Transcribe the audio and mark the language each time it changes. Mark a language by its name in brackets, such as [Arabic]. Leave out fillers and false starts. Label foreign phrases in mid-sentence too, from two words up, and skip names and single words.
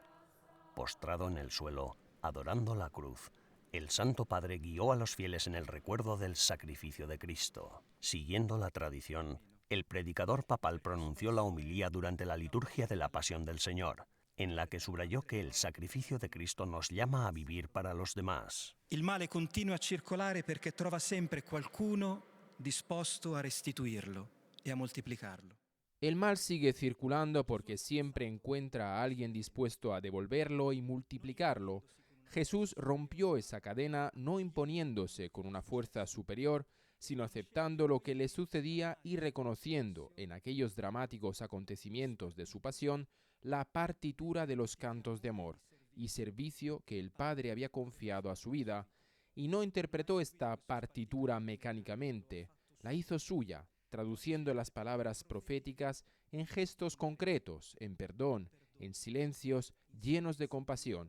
[Spanish] Postrado en el suelo, adorando la cruz, el Santo Padre guió a los fieles en el recuerdo del sacrificio de Cristo. Siguiendo la tradición, el predicador papal pronunció la homilía durante la liturgia de la Pasión del Señor, en la que subrayó que el sacrificio de Cristo nos llama a vivir para los demás. [Italian] Il male continua a circolare perché trova sempre qualcuno disposto a restituirlo e a moltiplicarlo. [Spanish] El mal sigue circulando porque siempre encuentra a alguien dispuesto a devolverlo y multiplicarlo. Jesús rompió esa cadena no imponiéndose con una fuerza superior, sino aceptando lo que le sucedía y reconociendo en aquellos dramáticos acontecimientos de su pasión la partitura de los cantos de amor y servicio que el Padre había confiado a su vida, y no interpretó esta partitura mecánicamente, la hizo suya, traduciendo las palabras proféticas en gestos concretos, en perdón, en silencios llenos de compasión.